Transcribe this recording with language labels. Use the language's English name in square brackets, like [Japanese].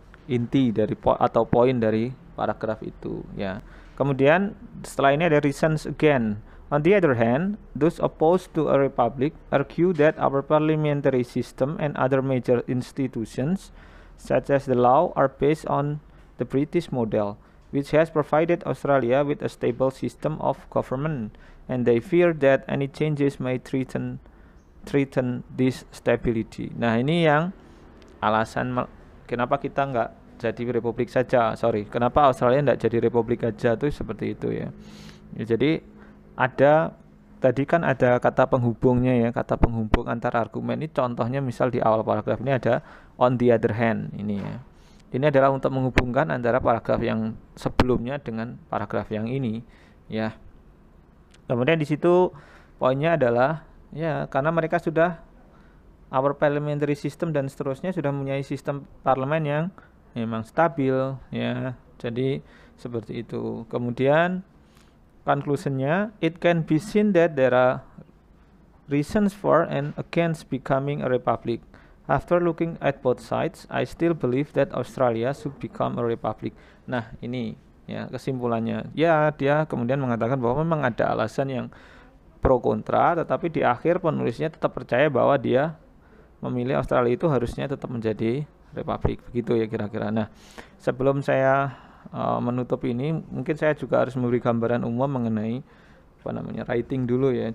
[Indonesian] inti dari atau poin dari paragraf itu ya. Kemudian setelah ini ada [English] reasons again. On the other hand, those opposed to a republic argue that our parliamentary system and other major institutions, such as the law, are based on the British model, which has provided Australia with a stable system of government, and they fear that any changes may threaten this stability. [Indonesian] Nah, ini yang alasan kenapa kita nggak jadi republik saja. Kenapa Australia nggak jadi republik aja tuh seperti itu ya. Jadi ada tadi kan ada kata penghubungnya ya, kata penghubung antara argumen ini. Contohnya misal di awal paragraf ini ada [English] on the other hand [Indonesian] ini ya. Ini adalah untuk menghubungkan antara paragraf yang sebelumnya dengan paragraf yang ini ya. Kemudian di situ poinnya adalah ya karena mereka sudah [English] our parliamentary system [Indonesian] dan seterusnya sudah mempunyai sistem parlemen yang memang stabil ya. Jadi seperti itu. Kemudian conclusionnya, [English] it can be seen that there are reasons for and against becoming a republic. After looking at both sides, I still believe that Australia should become a republic. [Indonesian] Nah, ini ya kesimpulannya. Ya, dia kemudian mengatakan bahwa memang ada alasan yang pro kontra, tetapi di akhir penulisnya tetap percaya bahwa dia memilih Australia itu harusnya tetap menjadi republik. Begitu ya kira-kira. Nah, sebelum saya menutup ini, mungkin saya juga harus memberi gambaran umum mengenai writing dulu ya.